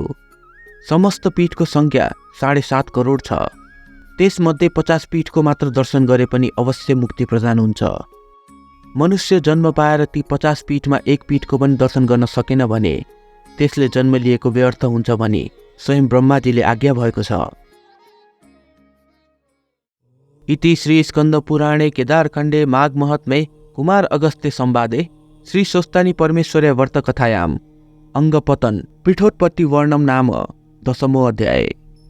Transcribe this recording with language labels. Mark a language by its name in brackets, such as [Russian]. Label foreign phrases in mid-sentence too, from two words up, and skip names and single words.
[Nepali] समस्त पीठको सङ्ख्या 7.5 करोड छ। त्यसमध्ये 50 पीठको मात्र दर्शन गरे पनि अवश्य मुक्ति प्रदान हुन्छ। मनुष्य जन्म पाएर ती 50 पीठमा एक पीठको पनि दर्शन गर्न सकेन भने त्यसले जन्म लिएको व्यर्थ हुन्छ भनी स्वयं ब्रह्माजीले आज्ञा भएको छ। [Sanskrit] इति श्री स्कन्द पुराणे केदारखण्डे माघ महत्मे कुमार अगस्त्य संवादे श्री स्वस्तानी परमेश्वर्य व्रत कथायाम अङ्गपतन पीठोत्पत्ति वर्णम नाम 10मो अध्याय।